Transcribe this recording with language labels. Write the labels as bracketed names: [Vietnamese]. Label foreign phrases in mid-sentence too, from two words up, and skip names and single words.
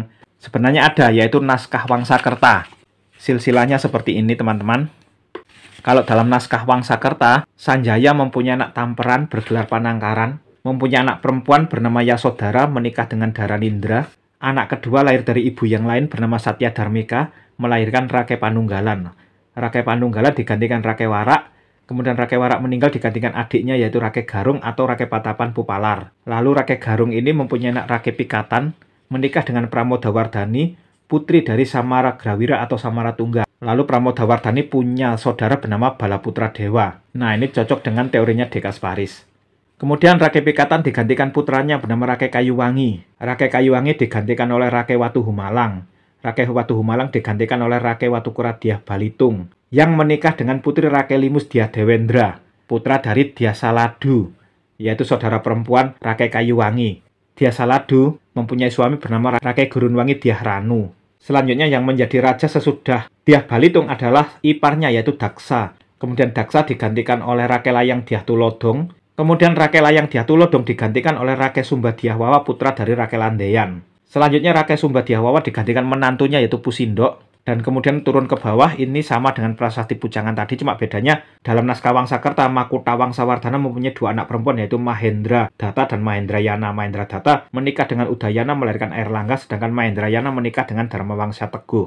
[Indonesian] Sebenarnya ada, yaitu naskah Wangsakerta. Silsilahnya seperti ini, teman-teman. Kalau dalam naskah Wangsakerta, Sanjaya mempunyai anak Tamperan bergelar Panangkaran, mempunyai anak perempuan bernama Yasodhara menikah dengan Dharanindra, anak kedua lahir dari ibu yang lain bernama Satya Dharmika, melahirkan Rakai Panunggalan. Rakai Panunggalan digantikan Rakai Warak, kemudian Rakai Warak meninggal digantikan adiknya yaitu Rakai Garung atau Rakai Patapan Pupalar. Lalu Rakai Garung ini mempunyai anak Rakai Pikatan, menikah dengan Pramodawardhani, putri dari Samaragrawira atau Samaratungga. Lalu Pramodawardhani punya saudara bernama Balaputra Dewa. Nah, ini cocok dengan teorinya De Kasparis. Kemudian Rakai Pikatan digantikan putranya bernama Rakai Kayuwangi. Rakai Kayuwangi digantikan oleh Rakai Watu Humalang. Rakai Watu Humalang digantikan oleh Rakai Watukura Dyah Balitung, yang menikah dengan putri Rakai Limus Dyah Dewendra, putra dari Dyah Saladu, yaitu saudara perempuan Rakai Kayuwangi. Dyah Saladu mempunyai suami bernama Rakai Gurunwangi Dyah Ranu. Selanjutnya yang menjadi raja sesudah Dyah Balitung adalah iparnya yaitu Daksa. Kemudian Daksa digantikan oleh Rakai Layang Dyah Tulodong. Kemudian Rakai Layang Dyah Tulodong digantikan oleh Rakai Sumba Dyah Wawa putra dari Rakai Landeyan. Selanjutnya Rakai Sumba Dyah Wawa digantikan menantunya yaitu Pusindok. Dan kemudian turun ke bawah ini sama dengan prasasti Pujangan tadi, cuma bedanya dalam naskah Wangsakerta Makutha Wangsawardhana mempunyai 2 anak perempuan yaitu Mahendra Datta dan Mahendrayana. Mahendra Datta menikah dengan Udayana melahirkan Airlangga, sedangkan Mahendrayana menikah dengan Dharmawangsa Teguh.